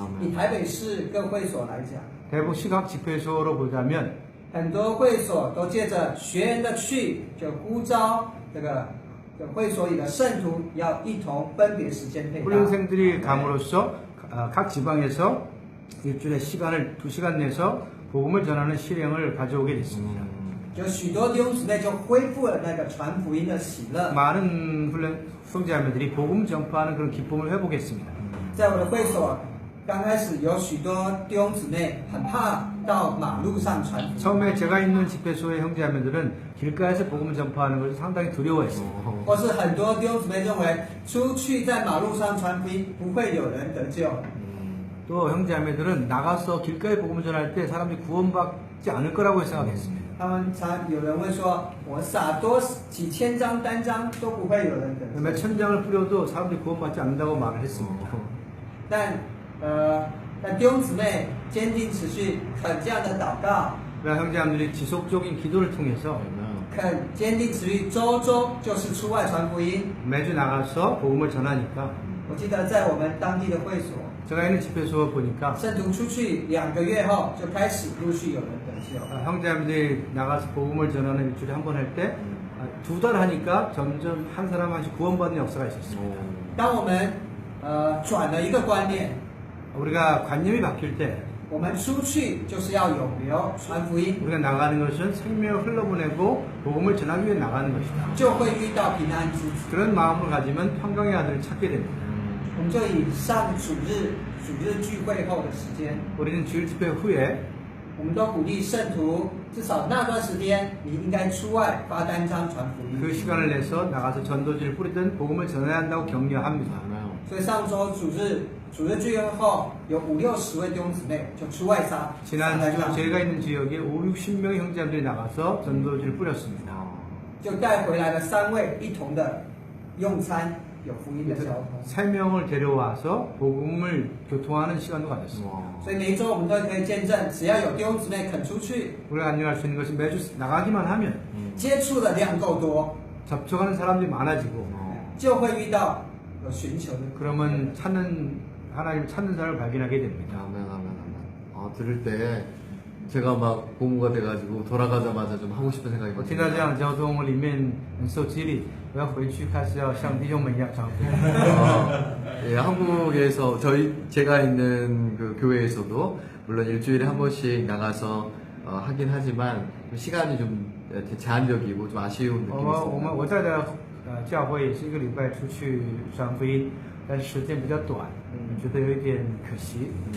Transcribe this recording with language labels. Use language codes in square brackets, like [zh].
[zh] 以台北市各会所来讲， [ko] 대북 시각 집회소로 보자면 [zh] 很多会所都借着学员的去，就呼召这个会所里的圣徒要一同分别时间配搭。 [ko] 훈련생들이 감으로써 각 지방에서 일주일에 시간을 2시간 내서 복음을 전하는 실행을 가져오게 됐습니다. [zh] 就许多弟兄姊妹就恢复了那个传福音的喜乐。 [ko] 많은 형제자매들이 복음 전파하는 그런 기쁨을 회복했습니다. [zh] 在我的会所，刚开始有许多弟兄姊妹很怕到马路上传福音， [ko] 처음에 제가 있는 집회소의 형제자매들은 길가에서 복음을 전파하는 것을 상당히 두려워했습니다. [zh] 或是很多弟兄姊妹认为出去在马路上传福音不会有人得救。 [ko] 또 형제자매들은 나가서 길가에 복음을 전할 때 사람들이 구원받지 않을 거라고 생각했습니다. [zh] 他们常有人会说，我撒多几千张单张都不会有人得救。 [ko] 몇 천 장을 뿌려도 사람들이 구원받지 않는다고 말을 했습니다. [zh] 但弟兄姊妹坚定持续，肯这样的祷告， [ko] 그러나 형제자매들이 지속적인 기도를 통해서 [zh] 肯坚定持续，周周就是出外传福音。 [ko] 매주 나가서 복음을 전하니까 [zh] 我记得在我们当地的会所， [ko] 제가 있는 집회소 보니까 [zh] 圣徒出去2个月后，就开始陆续有人得救。 [ko] 형제자매들이 나가서 복음을 전하는 일주일에 한 번 할 때 2달 하니까 점점 한 사람 한씩 구원받는 역사가 있었습니다. [zh] 当我们转了一个观念， [ko] 우리가 관념이 바뀔 때 [zh] 我们出去就是要有流传福音， [ko] 우리가 나가는 것은 생명을 흘러보내고 복음을 전하기 위해 나가는 것이다. [zh] 就会遇到平安之子。 [ko] 그런 마음을 가지면 평강의 아들을 찾게 됩니다. [zh] 我们就以上主日聚会后的时间， [ko] 우리는 주일 집회 후에 [zh] 我们都鼓励圣徒，至少那段时间你应该出外发单张传福音。 [ko] 그 시간을 내서 나가서 전도지를 뿌리든 복음을 전해야 한다고 격려합니다. [zh] 所以上周主日聚会后，有50-60位弟兄姊妹就出外撒。 [ko] 지난주 제가 있는 지역에 50-60명의 형제들이 나가서 전도지를 뿌렸습니다. [zh] 就带回来了3位一同的用餐，有福音的交通。 [ko] 3명을 데려와서 복음을 교통하는 시간도 가졌습니다. [zh] 所以每一周我们都可以见证，只要有弟兄姊妹肯出去， [ko] 우리가 안녕할 수 있는 것이 매주 나가기만 하면 [zh] 接触的量够多， [ko] 접촉하는 사람들이 많아지고 [zh] 就会遇到有寻求的。 [ko] 그러면 찾는 하나님 찾는 사람을 발견하게 됩니다. 아멘, 아멘, 아멘. 들을 때 제가 막 고무가 돼가지고 돌아가자마자 좀 하고 싶은 생각이 [zh] 我听到这样交通里面很受激励，我要回去开始要像弟兄们一样传福音。 [ko] 예, 한국에서 제가 있는 그 교회에서도 물론 일주일에 한 번씩 나가서 하긴 하지만 시간이 좀 제한적이고 좀 아쉬운 느낌이 [zh] 我在的教会也是一个礼拜出去传福音，但是时间比较短，觉得有一点可惜。